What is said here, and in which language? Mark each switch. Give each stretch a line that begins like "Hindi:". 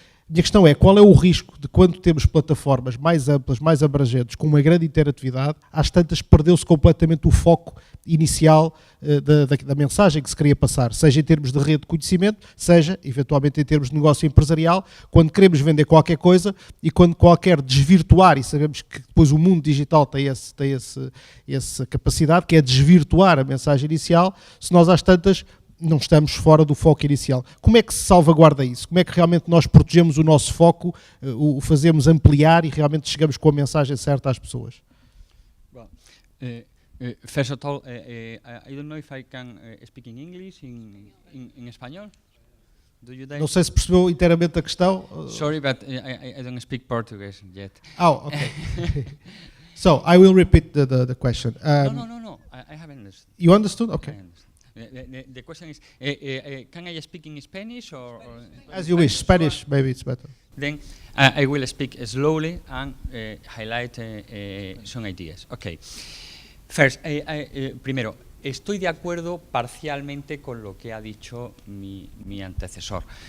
Portuguese: A minha questão é, qual é o risco de quando temos plataformas mais amplas, mais abrangentes, com uma grande interatividade, às tantas perdeu-se completamente o foco inicial da mensagem que se queria passar, seja em termos de rede de conhecimento, seja, eventualmente, em termos de negócio empresarial, quando queremos vender qualquer coisa e quando qualquer desvirtuar, e sabemos que depois o mundo digital tem essa capacidade, que é desvirtuar a mensagem inicial, se nós às tantas não estamos fora do foco inicial. Como é que se salvaguarda isso? Como é que realmente nós protegemos o nosso foco, o fazemos ampliar e realmente chegamos com a mensagem certa às pessoas?
English: Well, first of all, I don't know if I can speak in English, in espanhol. Do you
Portuguese: não sei se percebeu inteiramente a questão.
English: Sorry, but I don't speak Portuguese yet. Oh, okay. So, I will repeat the question. No, I haven't understood. You understood? Okay. The question is, can I speak in Spanish or as you wish. Spanish, maybe it's better. Then I will speak slowly and highlight some ideas. Okay.
Spanish: First, primero, estoy de acuerdo parcialmente con lo que ha dicho mi antecesor.